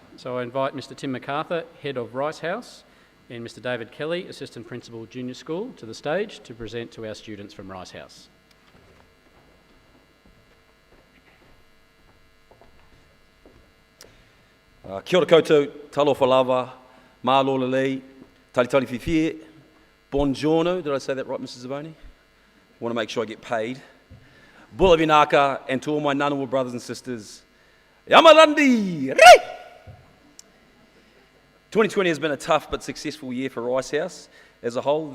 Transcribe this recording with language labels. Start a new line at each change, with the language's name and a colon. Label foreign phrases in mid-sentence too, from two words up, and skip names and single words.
English: So I invite Mr. Tim MacArthur, Head of Rice House, and Mr. David Kelly, Assistant Principal Junior School, to the stage to present to our students from Rice House.
Māori: Kia ora koutou,
Samoan: talofa lava,
Tongan: malo lelei, tali whiwhie,
English: buongiorno, did I say that right, Mrs. Zavoni? Want to make sure I get paid.
Fijian: Bula vinaka,
English: and to all my Ngunnawal brothers and sisters, Yamarandi! 2020 has been a tough but successful year for Rice House as a whole.